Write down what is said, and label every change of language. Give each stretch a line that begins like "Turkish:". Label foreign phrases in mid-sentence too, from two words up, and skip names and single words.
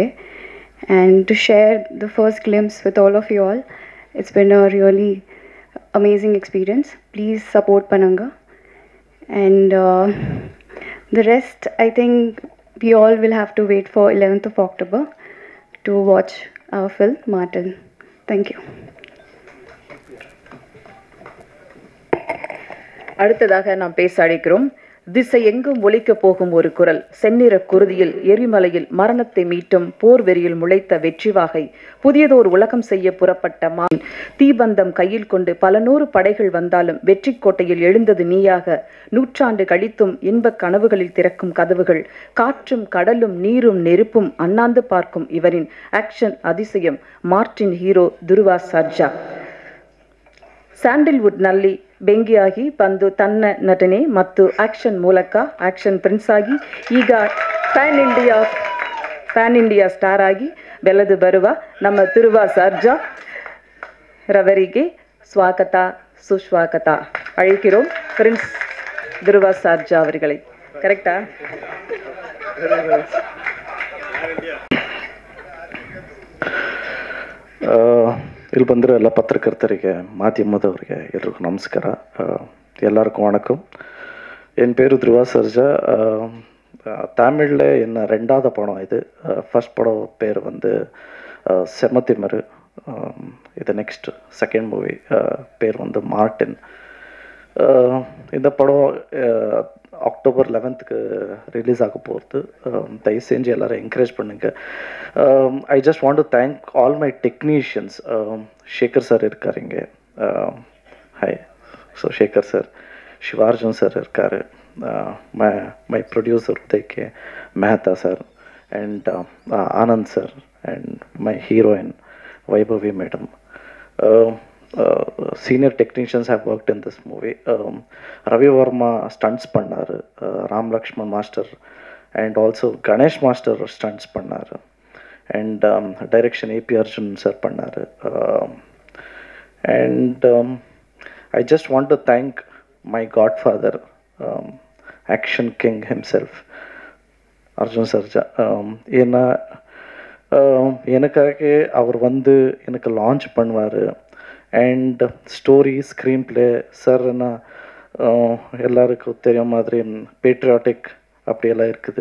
English: And to share the first glimpse with all of you all, it's been a really amazing experience. Please support Pananga. And the rest, I think we all will have to wait for 11th of October to watch our film, Martin. Thank you.
Tamil: அடுத்ததாக நாம் பேச அழைக்கிறோம். திசை எங்கும் ஒலிக்க போகும் ஒரு குரல், செந்நிற குருதியில் எரிமலையில் மரணத்தை மீட்டும் போர் வெறியில் முளைத்த வெற்றிவாகை, புதியதோர் உலகம் செய்ய புறப்பட்ட மான், தீபந்தம் கையில் கொண்டு பல நூறு படைகள் வந்தாலும் வெற்றி கோட்டையில் எழுந்தது நீயாக, நூற்றாண்டு கழித்தும் இன்பக் கனவுகளில் திறக்கும் கதவுகள், காற்றும் கடலும் நீரும் நெருப்பும் அண்ணாந்து பார்க்கும் இவரின் ஆக்ஷன் அதிசயம் மார்ட்டின் ஹீரோ துருவா சர்ஜா.
Kannada: ಸ್ಯಾಂಡಲ್ವುಡ್ ನಲ್ಲಿ ಬೆಂಕಿಯಾಗಿ ಬಂದು ತನ್ನ ನಟನೆ ಮತ್ತು ಆಕ್ಷನ್ ಮೂಲಕ
English: action prince
Kannada: ಆಗಿ ಈಗ
English: pan India star
Kannada: ಆಗಿ ಬೆಳೆದು ಬರುವ ನಮ್ಮ ದುರ್ವಾ ಸರ್ಜಾ ರವರಿಗೆ ಸ್ವಾಗತ ಸುಸ್ವಾಗತ ಅழைக்கிறோம்.
Tamil: பிரின்ஸ் துருவா சர்ஜா அவர்களை. கரெக்டா?
Kannada: ಇಲ್ಲಿ ಬಂದಿರೋ ಎಲ್ಲ ಪತ್ರಕರ್ತರಿಗೆ ಮಾಧ್ಯಮದವರಿಗೆ ಎಲ್ರಿಗೂ ನಮಸ್ಕಾರ.
Tamil: எல்லாருக்கும் வணக்கம். என் பேர் துருவா சர்ஜா. தமிழில் என்ன ரெண்டாவது படம் இது. ஃபர்ஸ்ட் படம் பேர் வந்து செமத்திமரு. இது
English: next second movie
Tamil: பேர் வந்து மார்டின். இந்த படம் அக்டோபர் 11th ரிலீஸ் ஆக போகிறது. தயவு செஞ்சு எல்லோரும் என்கரேஜ் பண்ணுங்கள்.
English: I just want to thank all my technicians.
Tamil: சேகர் சார் இருக்கார் இங்கே. ஹாய். ஸோ சேகர் சார், சிவார்ஜுன் சார் இருக்கார்,
English: my producer
Tamil: உதய் கே மெஹதா சார், அண்ட் ஆனந்த் சார்,
English: and my heroine
Tamil: வைபவி மேடம்.
English: senior technicians have worked in this movie. Ravi Varma stunts pannaru, Ram Lakshman master and also Ganesh master stunts pannaru, and direction AP Arjun sir pannaru. And I just want to thank my godfather, action king himself, Arjun Sarja.
Tamil: எனக்காக அவர் வந்து எனக்கு லான்ச் பண்ணுவார். அண்ட்
English: story, screen play
Tamil: சார் என்ன எல்லாருக்கும் தெரிய மாதிரி பேட்ரியாட்டிக் அப்படியெல்லாம் இருக்குது.